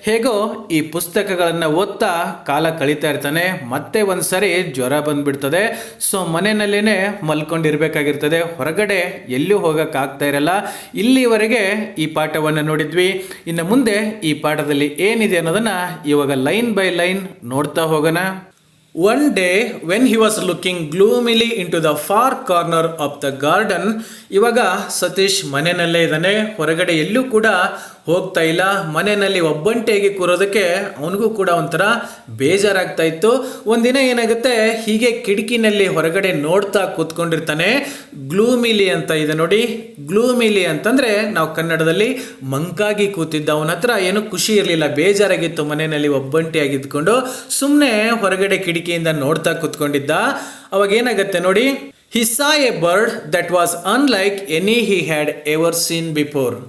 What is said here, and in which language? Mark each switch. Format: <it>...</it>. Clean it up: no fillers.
<kn>ಹೇಗೋ ಈ ಪುಸ್ತಕಗಳನ್ನು ಓದ್ತಾ ಕಾಲ ಕಳೀತಾ ಇರ್ತಾನೆ. ಮತ್ತೆ ಒಂದ್ಸರಿ ಜ್ವರ ಬಂದ್ಬಿಡ್ತದೆ. ಸೊ ಮನೆಯಲ್ಲೇ ಮಲ್ಕೊಂಡಿರ್ಬೇಕಾಗಿರ್ತದೆ. ಹೊರಗಡೆ ಎಲ್ಲೂ ಹೋಗೋಕ್ಕಾಗ್ತಾ ಇರಲ್ಲ. ಇಲ್ಲಿವರೆಗೆ ಈ ಪಾಠವನ್ನು ನೋಡಿದ್ವಿ. ಇನ್ನು ಮುಂದೆ ಈ ಪಾಠದಲ್ಲಿ ಏನಿದೆ ಅನ್ನೋದನ್ನು ಇವಾಗ ಲೈನ್ ಬೈ ಲೈನ್ ನೋಡ್ತಾ ಹೋಗೋಣ.</kn> <en>One day when he was looking gloomily into the far corner of the garden,</en> <kn>ಇವಾಗ ಸತೀಶ್ ಮನೆಯಲ್ಲೇ ಇದ್ದಾನೆ. ಹೊರಗಡೆ ಎಲ್ಲೂ ಕೂಡ ಹೋಗ್ತಾ ಇಲ್ಲ. ಮನೆಯಲ್ಲಿ ಒಬ್ಬಂಟಿಯಾಗಿ ಕೂರೋದಕ್ಕೆ ಅವನಿಗೂ ಕೂಡ ಒಂಥರ ಬೇಜಾರಾಗ್ತಾ ಇತ್ತು. ಒಂದಿನ ಏನಾಗುತ್ತೆ, ಹೀಗೆ ಕಿಟಕಿನಲ್ಲಿ ಹೊರಗಡೆ ನೋಡ್ತಾ ಕೂತ್ಕೊಂಡಿರ್ತಾನೆ. ಗ್ಲೂಮಿಲಿ ಅಂತ ಇದೆ ನೋಡಿ. ಗ್ಲೂಮಿಲಿ ಅಂತಂದರೆ ನಾವು ಕನ್ನಡದಲ್ಲಿ ಮಂಕಾಗಿ ಕೂತಿದ್ದ. ಅವನ ಹತ್ರ ಏನು ಖುಷಿ ಇರಲಿಲ್ಲ, ಬೇಜಾರಾಗಿತ್ತು. ಮನೆಯಲ್ಲಿ ಒಬ್ಬಂಟಿಯಾಗಿದ್ಕೊಂಡು ಸುಮ್ಮನೆ ಹೊರಗಡೆ ಕಿಟಕಿಯಿಂದ ನೋಡ್ತಾ ಕೂತ್ಕೊಂಡಿದ್ದ. ಅವಾಗ ಏನಾಗುತ್ತೆ ನೋಡಿ,</kn> <en>he saw a bird that was unlike any he had ever seen before.</en>